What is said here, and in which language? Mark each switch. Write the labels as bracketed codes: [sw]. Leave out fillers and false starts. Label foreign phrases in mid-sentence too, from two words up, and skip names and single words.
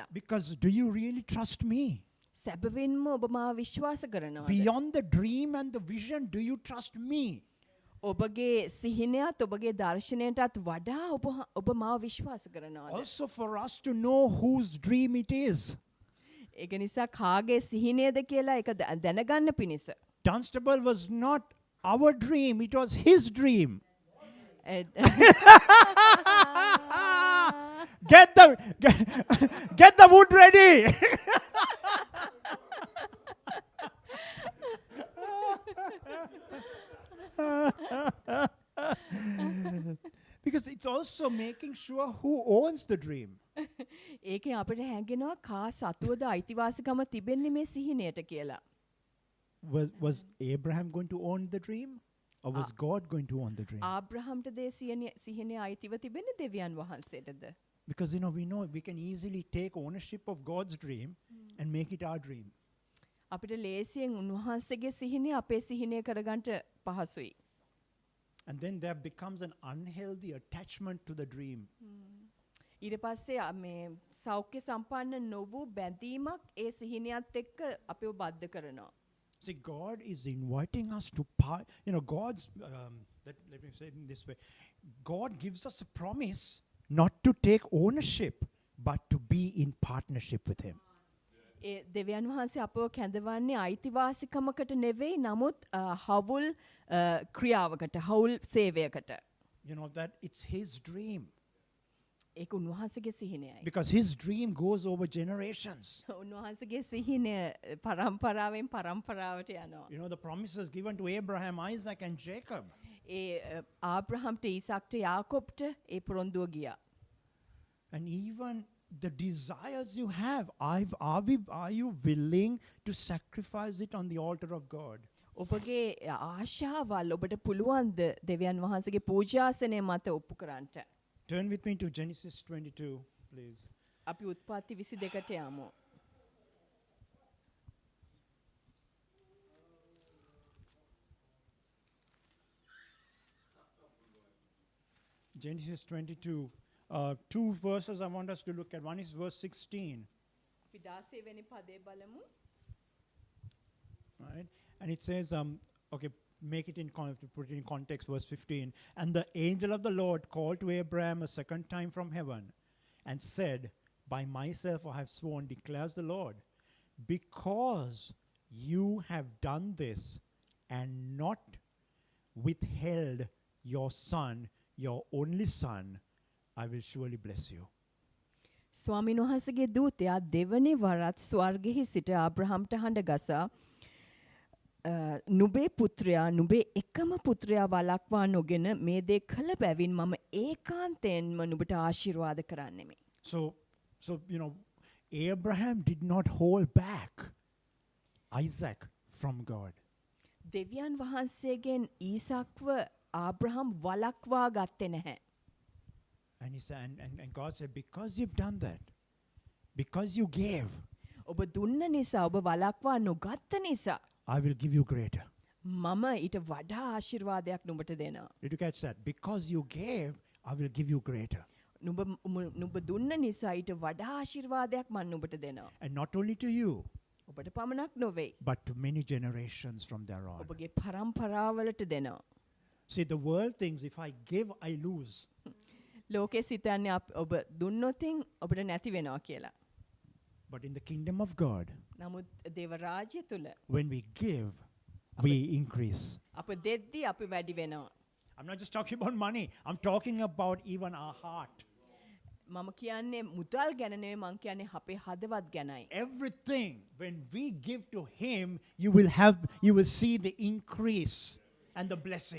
[en] Because do you really trust me? [si] සැබවින්ම ඔබ මාව විශ්වාස කරනවද? [en] Beyond the dream and the vision, do you trust me? [si] ඔබගේ සිහිනයත් ඔබගේ දර්ශනයටත් වඩා ඔබ මාව විශ්වාස කරනවද? [en] Also for us to know whose dream it is. [si] ඒක නිසා කාගේ සිහිනයද කියලා ඒක දැනගන්න පිණිස. [en] Dunstable was not our dream, it was his dream. Get the wood ready. Because it's also making sure who owns the dream. [si] ඒකෙන් අපිට හැඟෙනවා කා සතුවද අයිතිවාසිකම තිබෙන්නේ මේ සිහිනයට කියලා. [en] Was Abraham going to own the dream? Or was God going to own the dream? [si] ආබ්‍රහම්ට දේ සිහිනය අයිතිව තිබෙන්නේ දෙවියන් වහන්සේටද? [en] Because we know we can easily take ownership of God's dream and make it our dream. [si] අපිට ලේසියෙන් උන්වහන්සේගේ සිහිනය අපේ සිහිනය කරගන්න පහසුයි. [en] And then there becomes an unhealthy attachment to the dream. [si] ඊට පස්සේ මේ සෞඛ්‍ය සම්පන්න නොවු බැඳීමක් ඒ සිහිනයත් එක්ක අපිව බද්ධ කරනවා. [en] See, God is inviting us to let me say it in this way. God gives us a promise not to take ownership, but to be in partnership with him. [si] දෙවියන් වහන්සේ අපව කැඳවන්නේ අයිතිවාසිකමකට නෙවෙයි නමුත් හවුල් ක්‍රියාවකට හවුල් සේවයකට. [en] That it's his dream. [si] ඒක උන්වහන්සේගේ සිහිනයයි. [en] Because his dream goes over generations. [si] උන්වහන්සේගේ සිහිනය පරම්පරාවෙන් පරම්පරාවට යනවා. [en] You know, the promises given to Abraham, Isaac, and Jacob. [si] ඒ ආබ්‍රහම්ට ඊසාක්ට යාකොබ්ට ඒ පොරොන්දුව ගියා. [en] And even the desires you have, are you willing to sacrifice it on the altar of God? [si] ඔබගේ ආශාවල් ඔබට පුළුවන්ද දෙවියන් වහන්සේගේ පූජාසනය මත ඔප්පු කරන්නට? [en] Turn with me to Genesis 22, please. [si] අපි උත්පත්ති 22ට යමු. [en] Genesis 22. Two verses I want us to look at. One is verse 16. [si] අපි 16 වෙනි පදේ බලමු. [en] Right? And it says, okay, make it put it in context, verse 15. And the angel of the Lord called to Abraham a second time from heaven and said, by myself I have sworn, declares the Lord, because you have done this and not withheld your son, your only son, I will surely bless you. [si] ස්වාමීන් වහන්සේගේ දූතයා දෙවනි වරත් ස්වර්ගෙහි සිට ආබ්‍රහම්ට හඬ ගසා නුඹේ පුත්‍රයා නුඹේ එකම පුත්‍රයා වළක්වා නොගෙන මේ දේ කළ බැවින් මම ඒකාන්තයෙන්ම නුඹට ආශිර්වාද කරන්නෙමි. [en] So you know, Abraham did not hold back Isaac from God. [si] දෙවියන් වහන්සේගෙන් ඊසාක්ව ආබ්‍රහම් වළක්වා ගත්තේ නැහැ. [en] And he said, and God said, because you've done that, because you gave, [si] ඔබ දුන්න නිසා ඔබ වළක්වා නොගත්ත නිසා [en] I will give you greater. [si] මම ඊට වඩා ආශිර්වාදයක් නුඹට දෙනවා. [en] Did you catch that? Because you gave, I will give you greater. [si] නුඹ දුන්න නිසා ඊට වඩා ආශිර්වාදයක් මම නුඹට දෙනවා. [en] And not only to you, [si] ඔබට පමණක් නොවේ. [en] but to many generations from there on. [si] ඔබගේ පරම්පරාවලට දෙනවා. [en] See, the world thinks if I give, I lose. [si] ලෝකේ සිතන්නේ ඔබ දුන්නොතින් ඔබට නැති වෙනවා කියලා. [en] But in the kingdom of God, [si] නමුත් දේව රාජ්‍ය තුල [en] when we give, we increase. [si] අප දෙද්දී අපි වැඩි වෙනවා. [en] I'm not just talking about money. I'm talking about even our heart. [si] මම කියන්නේ මුදල් ගැන නෙවෙයි මම කියන්නේ අපේ හදවත් ගැනයි. [en] Everything, when we give to Him, you will see the increase and the blessing.